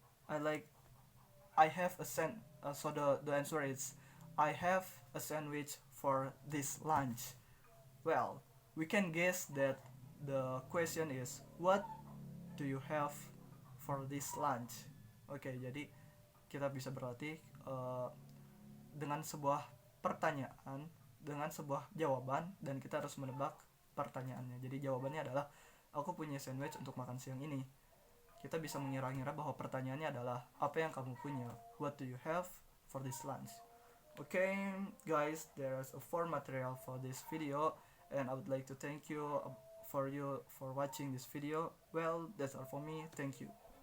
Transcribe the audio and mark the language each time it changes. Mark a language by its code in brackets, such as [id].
[en] I have a so the answer is I have a sandwich for this lunch. Well, we can guess that the question is what do you have for this lunch? [id] Oke, jadi kita bisa berlatih dengan sebuah pertanyaan, dengan sebuah jawaban, dan kita harus menebak pertanyaannya. Jadi jawabannya adalah aku punya sandwich untuk makan siang ini. Kita bisa mengira-ngira bahwa pertanyaannya adalah apa yang kamu punya? [en] What do you have for this lunch? Okay, guys, there's a for material for this video, and I would like to thank you for watching this video. Well, that's all for me. Thank you.